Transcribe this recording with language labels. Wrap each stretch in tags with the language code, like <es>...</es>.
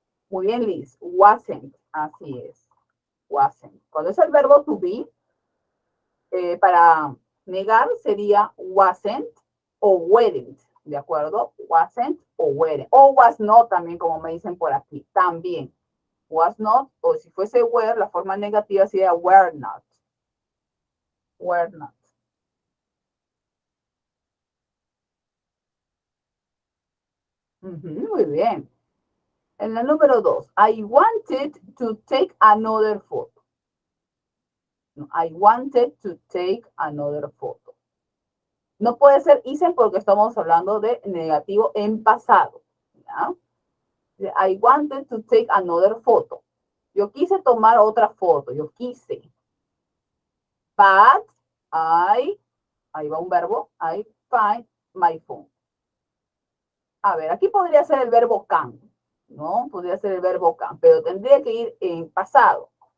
<es>Muy bien, Liz. Wasn't. Así es. Wasn't. Cuando es el verbo to be, para negar sería wasn't o weren't. ¿De acuerdo? Wasn't o weren't. O was not también, como me dicen por aquí. También. Was not, o si fuese were, la forma negativa sería were not. Were not. Muy bien. En la número 2,</es> <en>I wanted to take another photo. I wanted to take another photo.</en> <es>No puede ser hice porque estamos hablando de negativo en pasado. ¿Ya?</es> <en>I wanted to take another photo.</en> <es>Yo quise tomar otra foto. Yo quise. But ahí va un verbo.</es> <en>I find my phone.</en> <es>A ver, aquí podría ser el verbo can. ¿No? Podría ser el verbo can. Pero tendría que ir en pasado.</es>